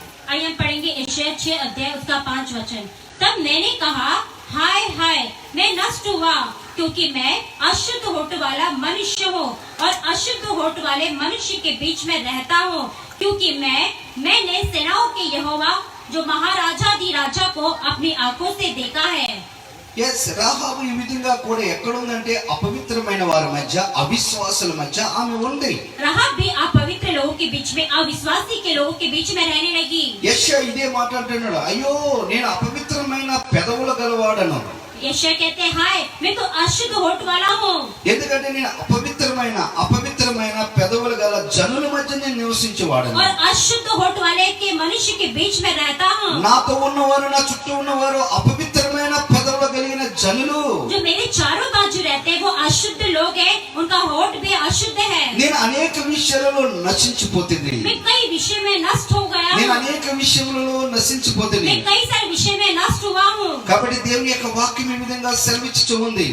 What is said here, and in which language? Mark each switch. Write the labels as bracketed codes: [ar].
[hi] आइए हम पढ़ेंगे यशायाह 6 अध्याय उसका 5 वचन. तब मैंने कहा, हाय हाय मैं नष्ट हुआ, क्योंकि मैं अशुद्ध होठ वाला मनुष्य हूँ और अशुद्ध होठ वाले मनुष्य के बीच में रहता हूँ, क्योंकि मैंने सेनाओं के यहोवा जो महाराजाधि राजा को अपनी आंखों से देखा है. [te] రాహాబు ఈ విధంగా కూడా ఎక్కడుందంటే అపవిత్రమైన వారి మధ్య, అవిశ్వాసుల మధ్య ఆమె ఉంది. [hi] राहाब भी अपवित्र लोगों के बीच में, अविश्वासी के लोगों के बीच में रहने लगी. [te] యెషయా ఇదే మాట్లాడుతున్నాడు, అయ్యో నేను అపవిత్రమైన పెదవుల గలవాడను. [hi] यशायाह कहते हैं, हाय मैं तो अशुद्ध होठ वाला हूँ. [te] ఎందుకంటే నేను అపవిత్రమైన పెదవుల గల జనుల మధ్య నేను నివసించేవాడను. [hi] और अशुद्ध होठ वाले के मनुष्य के बीच में रहता हूँ. [te] నాతో ఉన్నవారు, నా చుట్టూ ఉన్నవారు అపవిత్రమైన పెదవులు కలిగిన జనులు. [hi] जो मेरे चारों बाजू रहते हैं वो अशुद्ध लोग हैं, उनका होठ भी अशुद्ध है. [te] నేను అనేక విషయాలలో నశించిపోతుంది. [hi] मैं कई विषय में नष्ट हो गया [te] నేను [hi] हूँ. [te] అనేక విషయములలో నశించిపోతుంది. [hi] मैं कई सारे विषय में नष्ट हुआ हूँ. [te] కాబట్టి దేవుని యొక్క వాక్యం ఈ విధంగా సెలవిచ్చుచూ ఉంది.